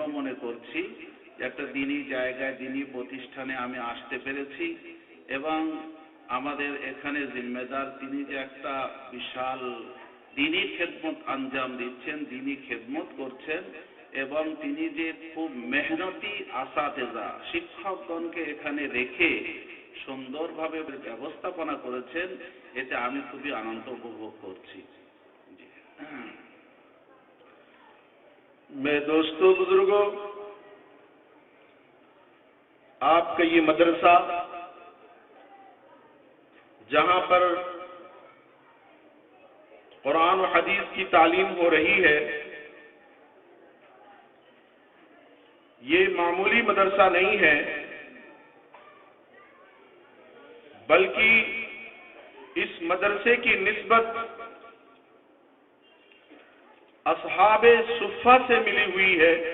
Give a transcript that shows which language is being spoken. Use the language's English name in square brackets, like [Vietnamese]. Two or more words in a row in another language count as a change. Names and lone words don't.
[Bangla] মনে করছি, একটা দিনী জায়গায় দিনী প্রতিষ্ঠানে আমি আসতে পেরেছি এবং আমাদের এখানে জিম্মেদার তিনি যে একটা বিশাল দিনী খেদমত আঞ্জাম দিচ্ছেন, দিনী খেদমত করছেন এবং তিনি যে খুব মেহনতি আসাতেজা শিক্ষকগণকে এখানে রেখে সুন্দরভাবে ব্যবস্থাপনা করেছেন, এতে আমি খুবই আনন্দ উপভোগ করছি. [Urdu] میں دوستوں بزرگوں، آپ کا یہ مدرسہ جہاں پر قرآن و حدیث کی تعلیم ہو رہی ہے، یہ معمولی مدرسہ نہیں ہے، بلکہ اس مدرسے کی نسبت اصحاب صفہ سے ملی ہوئی ہے.